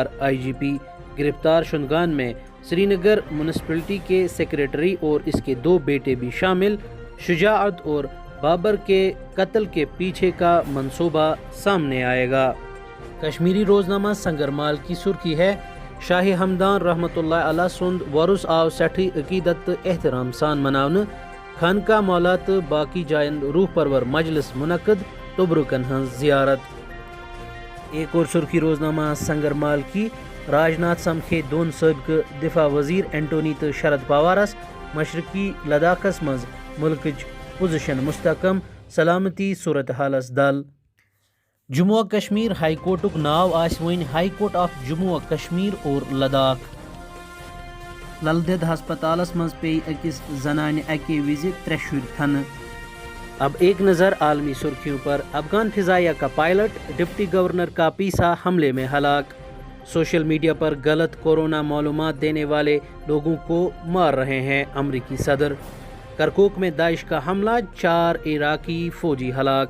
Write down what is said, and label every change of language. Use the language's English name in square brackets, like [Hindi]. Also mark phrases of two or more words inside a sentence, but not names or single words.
[Urdu] IGP گرفتار شدگان میں سری نگر میونسپلٹی کے سیکریٹری اور اس کے 2 بیٹے بھی شامل، شجاعت اور بابر کے قتل کے پیچھے کا منصوبہ سامنے آئے گا۔ کشمیری روزنامہ سنگرمال کی سرخی ہے، [Kashmiri] شاہ ہمدان رحمۃ اللہ علیہ سند ورث آو سٹھی عقیدت احترام سان مناونہ، خانقاہ مولا تو باقی جائن روح پرور مجلس منعقد، تبرکن ہنز زیارت۔ [Urdu] ایک اور سرخی روزنامہ سنگرمال کی، [Kashmiri] راج ناتھ سمکھے 2 سابقہ دفاع وزیر اینٹونی تو شرد پوارس، مشرقی لداخس مز ملکچ پوزیشن مستحکم، سلامتی صورتحالس دل۔ جموں و کشمیر ہائی کورٹک ناو آس وین ہائی کورٹ آف جموں و کشمیر اور لداخ۔ لل دید ہسپتالس مز پی اکس زنانہ اکے وز 3 شر تھنہ۔ [Urdu] اب ایک نظر عالمی سرخیوں پر، افغان فضائیہ کا پائلٹ ڈپٹی گورنر کا پیسا حملے میں ہلاک۔ سوشل میڈیا پر غلط کورونا معلومات دینے والے لوگوں کو مار رہے ہیں امریکی صدر۔ کرکوک میں داعش کا حملہ، 4 عراقی فوجی ہلاک۔